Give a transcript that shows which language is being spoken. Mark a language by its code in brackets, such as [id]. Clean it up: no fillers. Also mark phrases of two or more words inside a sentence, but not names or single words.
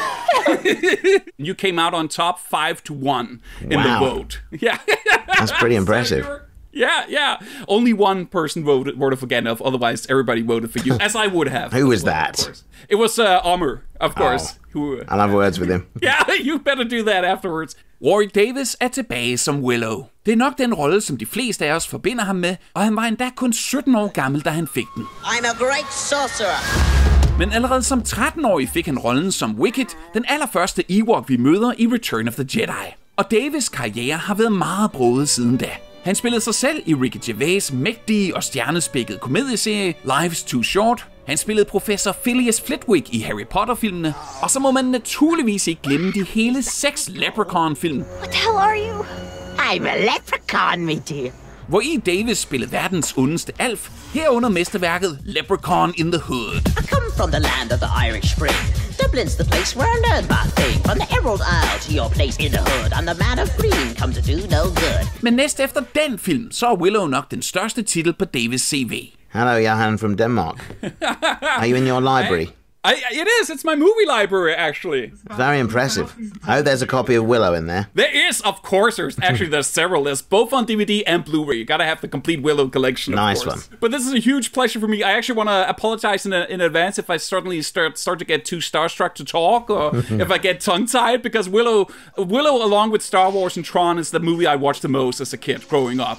[en] You came out on top 5-1 in the vote. Yeah. That's pretty impressive. Yeah. Only one person voted for Gandalf. Otherwise, everybody voted for you, as I would have. Who was that? It was Amar, of course. I'll have words with him. Yeah, you better do that afterwards. [da] Warwick Davis tilbage som Willow. Det nok den rolle, som de fleste af os forbinder ham med, og han var endda kun 17 år gammel, da han fik den. [en] I'm a great sorcerer. [da] Men allerede som 13-årig fik han rollen som Wicket, den allerførste Ewok, vi møder i Return of the Jedi. Og Davis' karriere har været meget broget siden da. Han spillede sig selv i Ricky Gervais' mægtige og stjernespækkede komedieserie Life's Too Short. Han spillede professor Phileas Flitwick i Harry Potter-filmene. Og så må man naturligvis ikke glemme de hele 6 Leprechaun-film. [en] What the hell are you? I'm a leprechaun, me dear. [da] Hvor i Davis spillede verdens ondeste alf, herunder mesterværket Leprechaun in the Hood. [en] I come from the land of the Irish Spring. Dublin's the place where I learned my thing. From the Emerald Isle to your place in the hood. I'm the man of green, come to do no good. [da] Men næst efter den film, så er Willow nok den største titel på Davis' CV. [en] Hello, Johan from Denmark. Are you in your library? It is. It's my movie library, actually. Very impressive. I hope there's a copy of Willow in there. There is, of course. There's several. There's both on DVD and Blu-ray. You gotta have the complete Willow collection, of nice course. One. But this is a huge pleasure for me. I actually want to apologize in advance if I suddenly start to get too starstruck to talk, or if I get tongue-tied, because Willow, along with Star Wars and Tron, is the movie I watched the most as a kid growing up.